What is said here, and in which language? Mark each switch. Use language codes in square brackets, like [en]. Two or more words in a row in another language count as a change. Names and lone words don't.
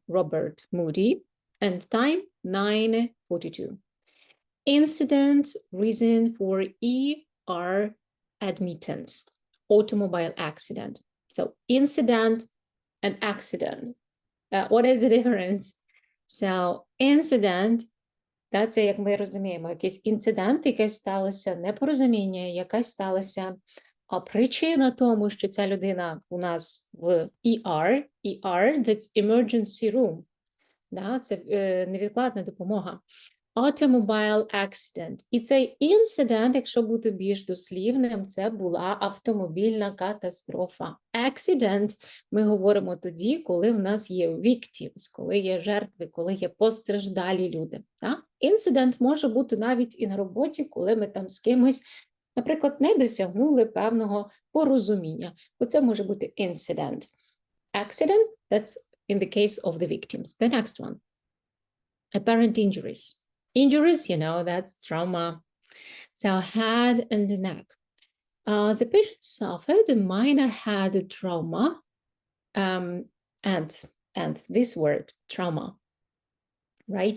[en] Robert Moody, and time 9:42. Incident, reason for ER admittance, automobile accident. So incident and accident. What is the difference? So incident, [uk] це, як ми розуміємо, якийсь інцидент, якесь сталося, непорозуміння, якась сталося причина тому, що ця людина у нас в ER, [en] that's emergency room, [uk] да, це невідкладна допомога. [en] Automobile accident. [uk] І цей інцидент, якщо бути більш дослівним, це була автомобільна катастрофа. Accident ми говоримо тоді, коли в нас є victims, коли є жертви, коли є постраждалі люди. Да? Incident може бути навіть і на роботі, коли ми там з кимось, наприклад, не досягнули певного порозуміння. Оце може бути incident. [en] Accident, that's in the case of the victims. The next one. Apparent injuries. Injuries, you know, that's trauma. So head and the neck. The patient suffered a minor head trauma, and this word, trauma, right?